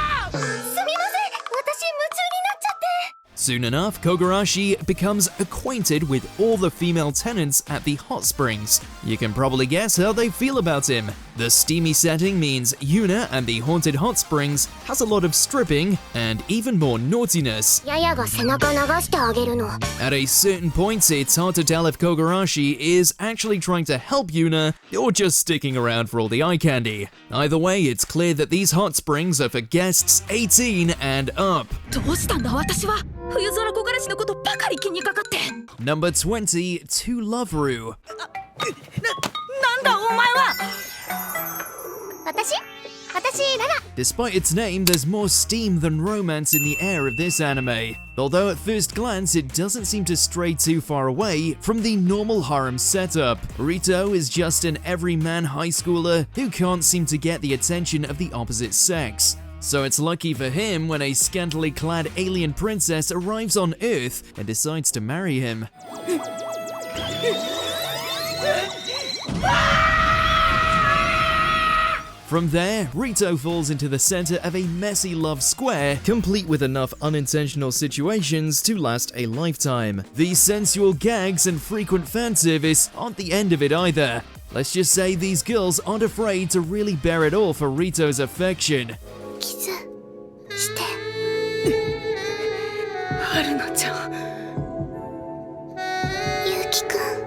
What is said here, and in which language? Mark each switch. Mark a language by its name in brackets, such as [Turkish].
[Japanese] すみません、私夢中になっちゃって。 [English] Soon enough, Kogarashi becomes acquainted with all the female tenants at the hot springs. You can probably guess how they feel about him. The steamy setting means Yuna and the haunted hot springs has a lot of stripping and even more naughtiness. [Japanese] ややが背中流してあげるの。 [English] At a certain point, it's hard to tell if Kogarashi is actually trying to help Yuna or just sticking around for all the eye candy. Either way, it's clear that these hot springs are for guests 18 and up. [Japanese] どうしたんだ私は。冬空木枯らしのことばかり気にかかって。 [English] Number 20, To Loveru. [Japanese] なんだお前は。私ララ。 [English] Despite its name, there's more steam than romance in the air of this anime. Although at first glance, it doesn't seem to stray too far away from the normal harem setup. Rito is just an everyman high schooler who can't seem to get the attention of the opposite sex. So it's lucky for him when a scantily clad alien princess arrives on Earth and decides to marry him. From there, Rito falls into the center of a messy love square, complete with enough unintentional situations to last a lifetime. The sensual gags and frequent fan service aren't the end of it either. Let's just say these girls aren't afraid to really bear it all for Rito's affection. [Japanese] キスして春菜ちゃんゆうきくん